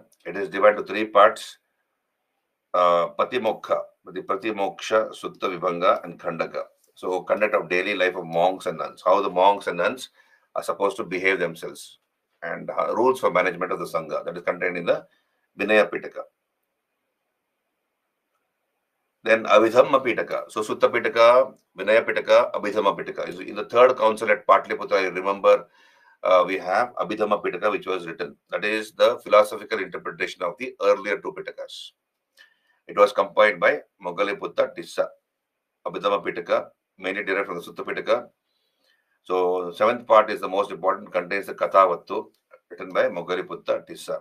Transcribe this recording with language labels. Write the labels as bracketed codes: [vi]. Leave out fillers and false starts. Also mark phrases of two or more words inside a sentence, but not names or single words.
[en] It is divided to 3 parts. Patimoksha, the Patimoksha, Sutta Vibhanga, and Khandaka. So, conduct of daily life of monks and nuns, how the monks and nuns are supposed to behave themselves, and rules for management of the Sangha, that is contained in the Vinaya Pitaka. Then Abhidhamma Pitaka. So, Sutta Pitaka, Vinaya Pitaka, Abhidhamma Pitaka. In the third council at Patliputra, you remember we have Abhidhamma Pitaka, which was written. That is the philosophical interpretation of the earlier 2 Pitakas. It was compiled by Moggaliputta Tissa. Abhidhamma Pitaka, mainly derived from the Sutta Pitaka. So, 7th part is the most important, contains the Kathavattu, written by Moggaliputta Tissa.